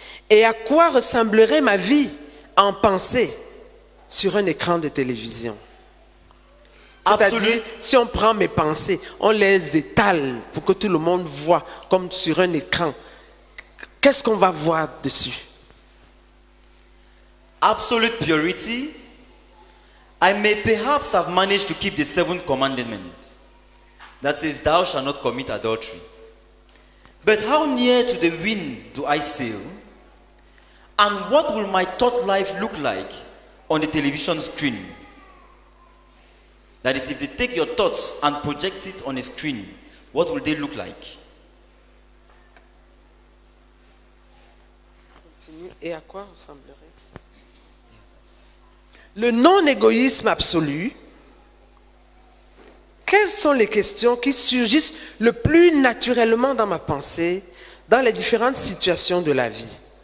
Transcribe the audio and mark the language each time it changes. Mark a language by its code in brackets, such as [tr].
[fr] Et à quoi ressemblerait ma vie en pensée sur un écran de télévision? C'est-à-dire, si on prend mes pensées, on les étale pour que tout le monde voit comme sur un écran, qu'est-ce qu'on va voir dessus? [en] Absolute purity, I may perhaps have managed to keep the seventh commandment that says, "Thou shalt not commit adultery." But how near to the wind do I sail? And what will my thought life look like on the television screen? That is, if they take your thoughts and project it on a screen, what will they look like? [fr] Et à quoi ressemblerait? Le non-égoïsme absolu. Quelles sont les questions qui surgissent le plus naturellement dans ma pensée, dans les différentes situations de la vie?